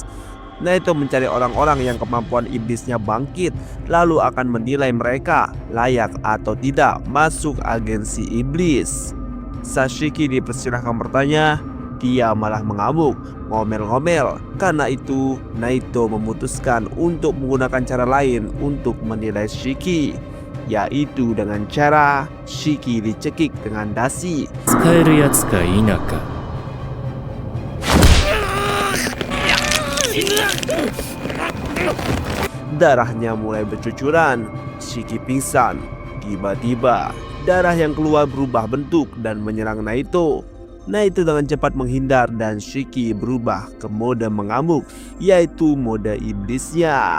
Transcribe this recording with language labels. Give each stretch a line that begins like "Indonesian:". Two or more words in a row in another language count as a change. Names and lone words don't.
Indonesian: Naito mencari orang-orang yang kemampuan iblisnya bangkit, lalu akan menilai mereka layak atau tidak masuk agensi iblis. Sashiki dipersilahkan bertanya, dia malah mengamuk, ngomel-ngomel. Karena itu, Naito memutuskan untuk menggunakan cara lain untuk menilai Shiki, yaitu dengan cara Shiki dicekik dengan dasi.
Japanese: 使えるやつか否か
Indonesian: Darahnya mulai bercucuran. Shiki pingsan. Tiba-tiba darah yang keluar berubah bentuk dan menyerang Naito. Naito dengan cepat menghindar dan Shiki berubah ke mode mengamuk, yaitu mode iblisnya.